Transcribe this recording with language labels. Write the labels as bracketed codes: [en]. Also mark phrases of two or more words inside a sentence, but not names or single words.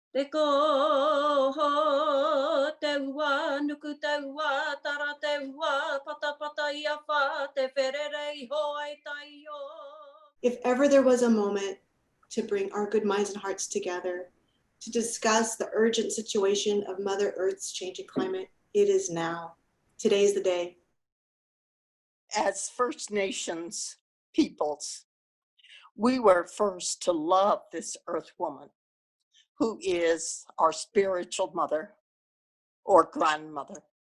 [mi] Te koho te ua, nuku te ua, tara te ua, pata pata ia wha, te wherere iho ai tai o. [en] If ever there was a moment to bring our good minds and hearts together to discuss the urgent situation of Mother Earth's changing climate, it is now. Today's the day. As First Nations peoples, we were first to love this Earth woman, who is our spiritual mother or grandmother.